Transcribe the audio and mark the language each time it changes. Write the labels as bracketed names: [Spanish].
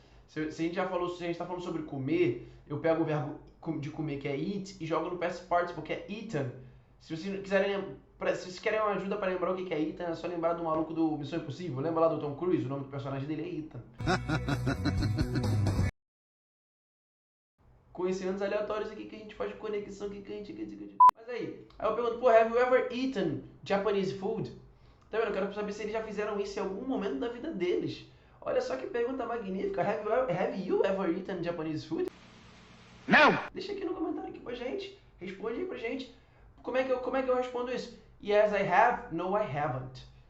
[Portuguese] Se a gente está falando sobre comer, eu pego o verbo de comer, que é eat, e jogo no past participle, que é eaten. Se vocês querem uma ajuda para lembrar o que é Ethan, é só lembrar do maluco do Missão Impossível. Lembra lá do Tom Cruise? O nome do personagem dele é Ethan. Conhecimentos aleatórios aqui que a gente faz conexão aqui que a gente... Mas aí eu pergunto, pô, [English] have you ever eaten Japanese food? [Portuguese] Tá vendo? Eu quero saber se eles já fizeram isso em algum momento da vida deles. Olha só que pergunta magnífica. [English] Have you ever eaten Japanese food? [Portuguese] Não! Deixa aqui no comentário aqui pra gente. Responde aí pra gente. Como é que eu respondo isso? [English] Yes, I have. No, I haven't.